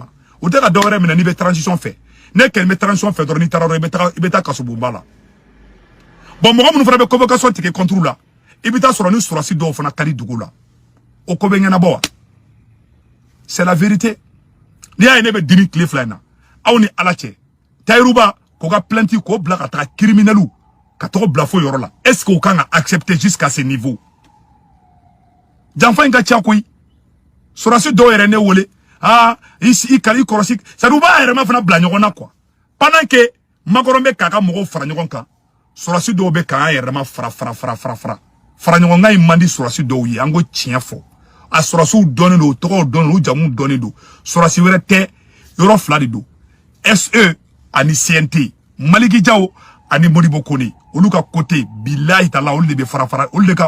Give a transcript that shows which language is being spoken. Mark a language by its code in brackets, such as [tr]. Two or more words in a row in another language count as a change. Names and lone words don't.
[bm] o tɛ ka dɔ wɛrɛ minɛ n'i bɛ transition fɛ ne kɛlen bɛ transition fɛ dɔrɔn n'i taara dɔrɔn i bɛ taa kasobonba la bon mɔgɔ minnu fana bɛ convocation tigɛ [fr] contre la [bm] i bɛ taa sɔrɔ ni sɔrɔsi dɔw fana ka di dugu la o ko bɛ ɲɛnabɔ wa [fr] c'est la vérité [bm] n'i y'a ye ne bɛ dimi tile fila in na aw ni Ala cɛ Tayiruba k'o ka plainte k'o bila ka taa criminels ka tɔgɔ bila fo yɔrɔ la [fr] est-ce que [bm] o kan ka [fr] accepter jusqu'à ce niveau [bm] janfa in ka ca koyi sɔrɔsi dɔw yɛrɛ ne wele i kɔrɔsi [fr] c'est à dire [bm] u b'a yɛrɛma fana bila ɲɔgɔn na [fr] quoi pendant [bm] que Macron bɛ k'a ka mɔgɔw fara ɲɔgɔn kan sɔrɔsi dɔw bɛ k'an yɛrɛma fara ɲɔgɔn kan in man di sɔrɔsi dɔw ye an ko tiɲɛ fɔ a sɔrɔsiw dɔnnen don tɔgɔw dɔnnen don u jamuw dɔnnen don sɔrɔsi wɛrɛ tɛ yɔrɔ fila de don SE ani CNT Maliki Jaw ani Modibo Kone olu ka côté billahi taala olu de bɛ fara olu de ka